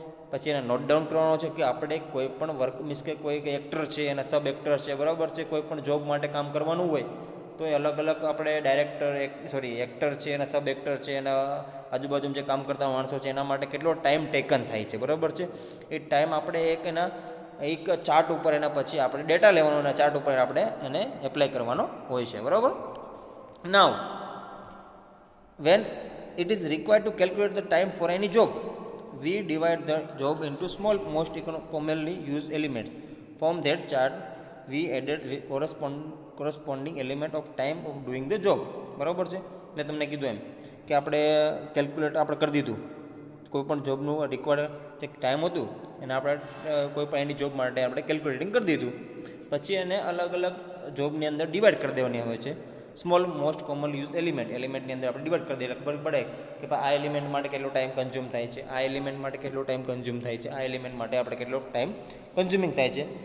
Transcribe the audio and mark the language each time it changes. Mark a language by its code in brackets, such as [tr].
[gu] પછી એને note down કરવાનો છે કે આપણે કોઈ પણ વર્ક, મીન્સ કે કોઈ એક્ટર છે, એના સબ એક્ટર છે, બરાબર છે, કોઈ પણ જોબ માટે કામ કરવાનું હોય તો એ અલગ અલગ આપણે એક્ટર છે, એના સબ એક્ટર છે, એના આજુબાજુમાં જે કામ કરતા માણસો છે એના માટે કેટલો ટાઈમ ટેકન થાય છે, બરાબર છે. એ ટાઈમ આપણે એક ચાર્ટ ઉપર એના પછી આપણે ડેટા લેવાનો અને ચાર્ટ ઉપર આપણે એને એપ્લાય કરવાનો હોય છે, બરાબર. [en] Now when it is required to calculate the time for any job, we divide the job into small most commonly used elements. From that chart we added corresponding element of time of doing the job, [gu] બરાબર છે. મેં તમને કીધું એમ કે આપણે calculate આપણે કરી દીધું કોઈ પણ જોબનું રિક્વાયર્ડ જે ટાઈમ હતું એને આપણે કોઈ પણ એની જોબ માટે આપણે કેલ્ક્યુલેટિંગ કરી દીધું. પછી એને અલગ અલગ જોબની અંદર ડિવાઈડ કરી દેવાની હોય છે. સ્મોલ મોસ્ટ કોમન યુઝ એલિમેન્ટની અંદર આપણે ડિવાઈડ કરી દઈએ એટલે ખબર પડે કે આ એલિમેન્ટ માટે કેટલો ટાઈમ કન્ઝ્યુમ થાય છે, આ એલિમેન્ટ માટે કેટલો ટાઈમ કન્ઝ્યુમ થાય છે, આ એલિમેન્ટ માટે આપણે કેટલો ટાઈમ કન્ઝ્યુમિંગ થાય છે.